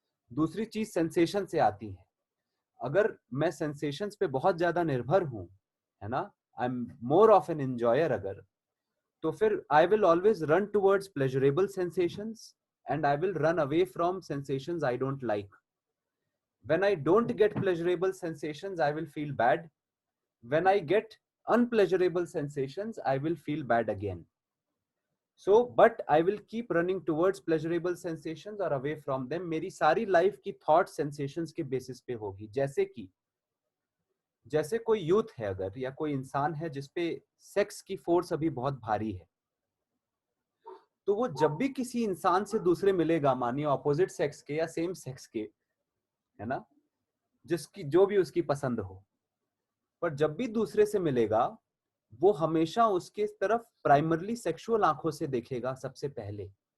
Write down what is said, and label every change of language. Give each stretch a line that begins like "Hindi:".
Hindi: दूसरी चीज सेंसेशन से आती है। अगर मैं सेंसेशंस पे बहुत ज्यादा निर्भर हूं, है ना,
English: I am more of an enjoyer अगर, तो फिर I will always run towards pleasurable sensations and I will run away from sensations I don't like. When I don't get pleasurable sensations, I will feel bad. When I get unpleasurable sensations, I will feel bad again. So, but I will keep running towards pleasurable sensations or away from them.
Hindi: मेरी सारी life की thought sensations के basis पे होगी। जैसे कोई youth है अगर, या कोई इंसान है जिसपे सेक्स की फोर्स अभी बहुत भारी है, तो वो जब भी किसी इंसान से दूसरे मिलेगा, मानिए ऑपोजिट सेक्स के या सेम सेक्स के, है ना, जिसकी जो भी उसकी पसंद हो, पर जब भी दूसरे से मिलेगा वो हमेशा उसके तरफ प्राइमरली सेक्सुअल आंखों से देखेगा सबसे पहले।